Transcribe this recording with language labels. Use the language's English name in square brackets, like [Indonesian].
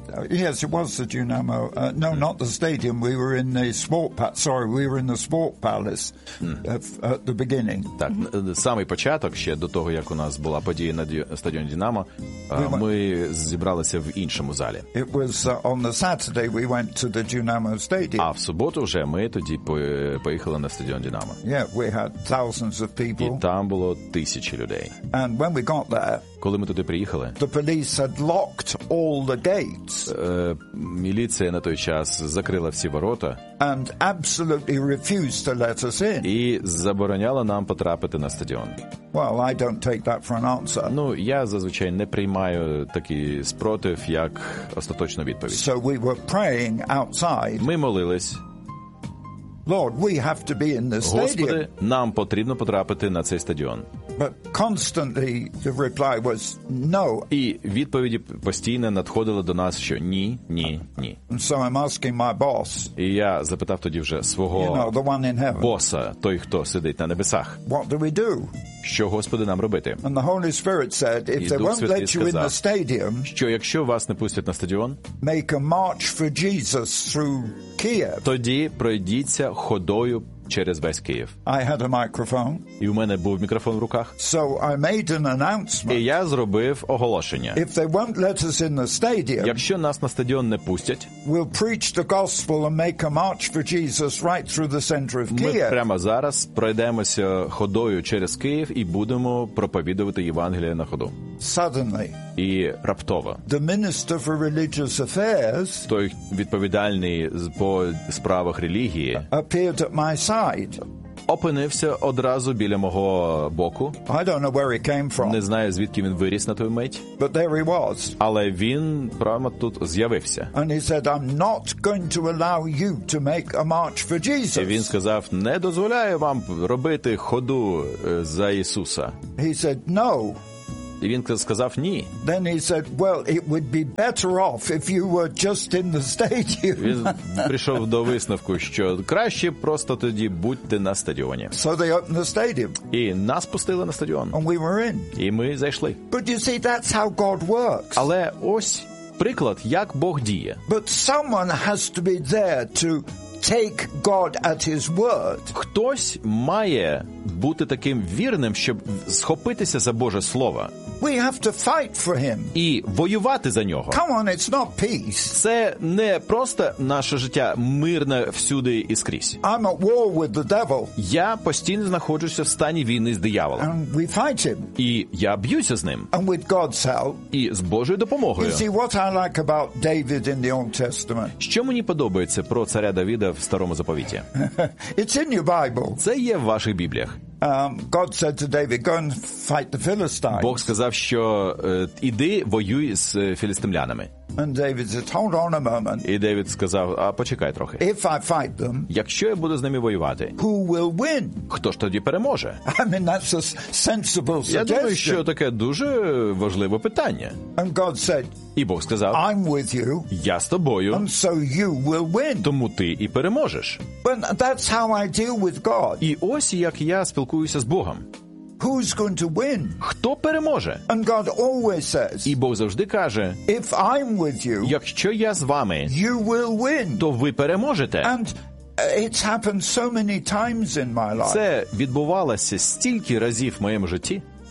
[English] Yes, it was the Dynamo. No, not the stadium. We were in the sport. We were in the sport palace at the beginning. [Ukrainian] Так, самий початок ще до того, як у нас була подія на стадіоні Динамо, ми зібралися в іншому залі. [English] It was on the Saturday we went to the Dynamo stadium. [Ukrainian] А в суботу вже ми тоді поїхали на стадіон Динамо. [English] Yeah, we had thousands of people. [Ukrainian] І там було тисячі людей. [English] And when we got there, [Ukrainian] коли ми туди приїхали, [English] the police had locked all the gates. [Ukrainian] Міліція на той час закрила всі ворота. [English] And absolutely refused to let us in. [Ukrainian] І забороняла нам потрапити на стадіон. [English] Well, I don't take that for an answer. [Ukrainian] Ну, я зазвичай не приймаю такий спротив як остаточну відповідь. [English] So we were praying outside. [Ukrainian] Ми молились. [English] Lord, we have to be in the stadium. [Ukrainian] Господи, нам потрібно потрапити на цей стадіон. [English] But constantly the reply was no. [Ukrainian] І відповіді постійно надходили до нас, що ні, ні, ні. [English] So I'm asking my boss. [Ukrainian] І я запитав тоді вже свого боса, той, хто сидить на небесах. [English] What do we do? [Ukrainian] Що, Господи, нам робити? [English] And the Holy Spirit said, if they won't let you in the stadium, [Ukrainian] що якщо вас не пустять на стадіон, [English] make a march for Jesus through Kiev. [Ukrainian] Тоді пройдіться ходою через весь Київ. [English] I had a microphone. [Ukrainian] І у мене був мікрофон в руках. [English] So I made an announcement. [Ukrainian] І я зробив оголошення. [English] If they won't let us in the stadium, [Ukrainian] якщо нас на стадіон не пустять, [English] we'll preach the gospel and make a march for Jesus right through the center of Kiev. [Ukrainian] Ми прямо зараз пройдемося ходою через Київ і будемо проповідувати Євангеліє на ходу. [English] Suddenly. [Ukrainian] І раптово. [English] The minister for religious affairs, [Ukrainian] той відповідальний по справах релігії, [English] appeared at my side. [Ukrainian] Опинився одразу біля мого боку. [English] I don't know where he came from. [Ukrainian] Не знаю, звідки він виріс на той мить. [English] But there he was. [Ukrainian] Але він прямо тут з'явився. [English] And he said, I'm not going to allow you to make a march for Jesus. [Ukrainian] І він сказав, не дозволяю вам робити ходу за Ісуса. [English] He said, no. [Ukrainian] І він сказав ні. [English] Then he said, well, it would be better off if you were just in the stadium. [Ukrainian] Він прийшов до висновку, що краще просто тоді будьте на стадіоні. [English] So they opened the stadium. [Ukrainian] І нас пустили на стадіон. [English] And we were in. [Ukrainian] І ми зайшли. [English] But you see, that's how God works. [Ukrainian] Але ось приклад, як Бог діє. [English] But someone has to be there to take God at his word. [Ukrainian] Хтось має бути таким вірним, щоб схопитися за Боже слово. [English] We have to fight for him. [Ukrainian] І воювати за нього. [English] Come on, it's not peace. [Ukrainian] Це не просто наше життя мирне всюди і скрізь. [English] I'm at war with the devil. [Ukrainian] Я постійно знаходжуся в стані війни з дияволом. [English] And we fight him. [Ukrainian] І я б'юся з ним. [English] And with God's help. [Ukrainian] І з Божою допомогою. [English] You see, what I like about David in the Old Testament. [Ukrainian] Що мені подобається про царя Давіда в старому заповіті. [English] It's in your Bible. [Ukrainian] Це є в ваших Бібліях. [English] God said to David, go and fight the Philistines. [Ukrainian] Бог сказав, що іди воюй з філістимлянами. [English] And David said, hold on a moment. [Ukrainian] І Девід сказав, а почекай трохи. [English] If I fight them, [Ukrainian] якщо я буду з ними воювати, [English] who will win? [Ukrainian] Хто ж тоді переможе? [English] I mean, that's a sensible suggestion. [Ukrainian] Я думаю, що таке дуже важливе питання. [English] And God said, [Ukrainian] і Бог сказав, [English] I'm with you, [Ukrainian] я з тобою, [English] and so you will win. [Ukrainian] Тому ти і переможеш. [English] But that's how I deal with God. [Ukrainian] І ось як я спілкуюся з Богом. [English] Who's going to win? [Ukrainian] Хто переможе? [English] And God always says, [Ukrainian] і Бог завжди каже, [English] if I'm with you, [Ukrainian] якщо я з вами, [English] you will win. [Ukrainian] То ви переможете. [English] And it's happened so many times in my life. [Ukrainian] Це відбувалося стільки разів в моєму житті.